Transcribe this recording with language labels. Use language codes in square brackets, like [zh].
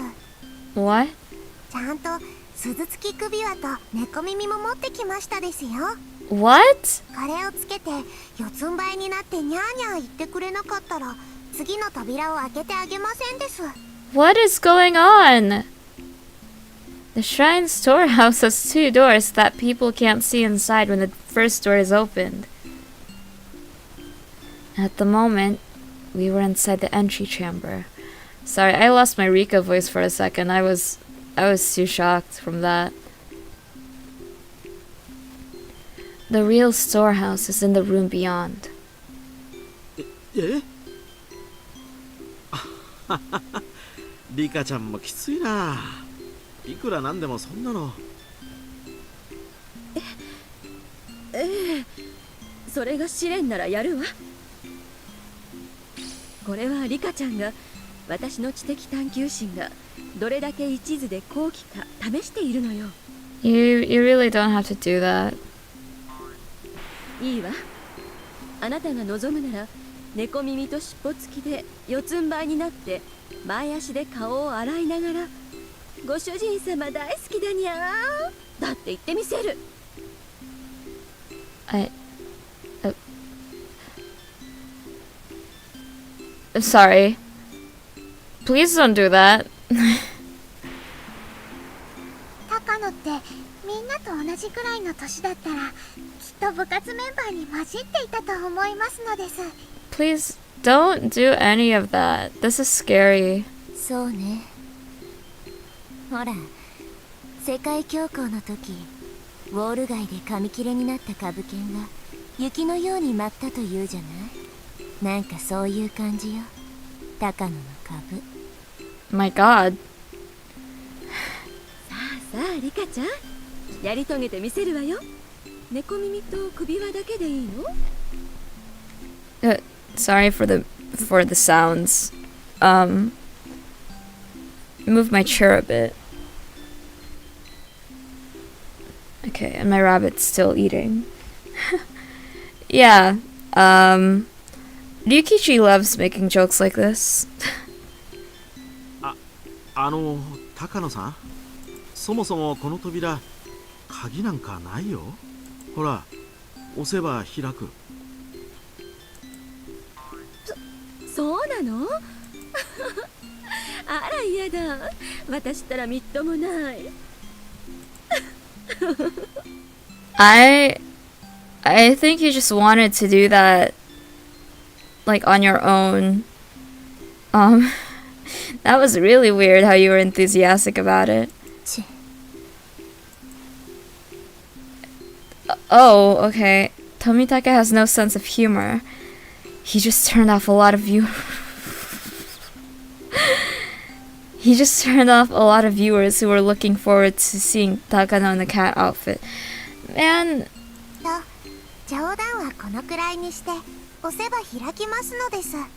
[en] ー。 What? [ja] ちゃんと鈴付き首輪と猫耳も持ってきましたですよ。 [en] What? [ja] これをつけて四つん這いになってニャーニャー言ってくれなかったら次の扉を開けてあげませんです。 [en] What is going on? The shrine storehouse has 2 doors that people can't see inside when the first door is opened. At the moment, we were inside the entry chamber. Sorry, I lost my Rika voice for a second. I was too shocked from that. The real storehouse is in the room beyond. [ja] えリカちゃんもきついな。いくらなんでもそんなの。それが試練ならやるわ。これはリカちゃんが私の知的探求心がどれだけ一途で高貴か試しているのよ。 [en] You really don't have to do that. [ja] いいわ。あなたが望むなら猫耳と尻尾付きで四つん這いになって前足で顔を洗いながらご主人様大好きだにゃーだって言ってみせる。 [en] Sorry. Please don't do that. [ja] 高野ってみんなと同じくらいの年だったらきっと部活メンバーに混じっていたと思いますのです。 [en] Please don't do any of that. This is scary. [ja] そうね。ほら、世界恐慌の時ウォール街で紙切れになった株券が雪のように舞ったというじゃない。なんかそういう感じよ、高野の株。 [en] My god. [ja] さあリカちゃん、やり遂げてみせるわよ。猫耳と首輪だけでいいの？ [en] Sorry for the sounds. Move my chair a bit. Okay, and my rabbit's still eating. Yeah. Ryukishi loves making jokes like this. [ja] 高野さん、そもそもこの扉鍵なんかないよ。ほら、押せば開く。そうなの？あら嫌だ。私ったらみっともない。 [en] I think you just wanted to do that like on your own. That was really weird how you were enthusiastic about it. Oh, okay. Tomitaka has no sense of humor. He just turned off a lot of He just turned off a lot of viewers who were looking forward to seeing Takano in the cat outfit. Man. [ja] 冗談はこのくらいにして押せば開きますのです。